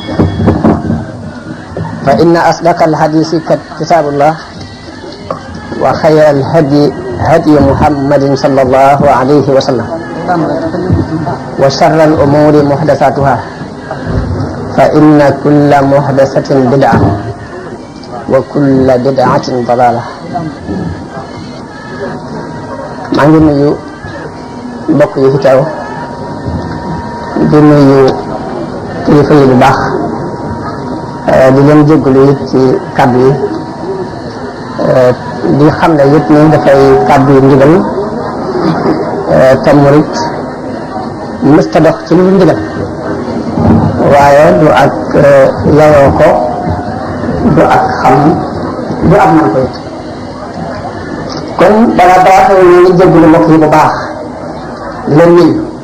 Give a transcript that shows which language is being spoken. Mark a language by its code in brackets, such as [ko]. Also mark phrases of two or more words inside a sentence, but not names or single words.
[ar] فإن أصدق الحديث كتاب الله وخير الهدي هدي محمد صلى الله عليه وسلم وشر الأمور محدثاتها فإن كل محدثة بدعة وكل بدعة ضلالة. [wo] maa ngi nuyu mbokk yi fi teew di nuyu kilifa yi bu baax di leen jégalu it ci kàddu yi di xam ne it ni dafay kàddu yu ndigal te murit mësta dox ci lu ndigal waaye du ak yayoo ko du ak xam du ak man ko it kon danga baaxee ñu ngi jégalu mbokk yi bu baax di leen nuyu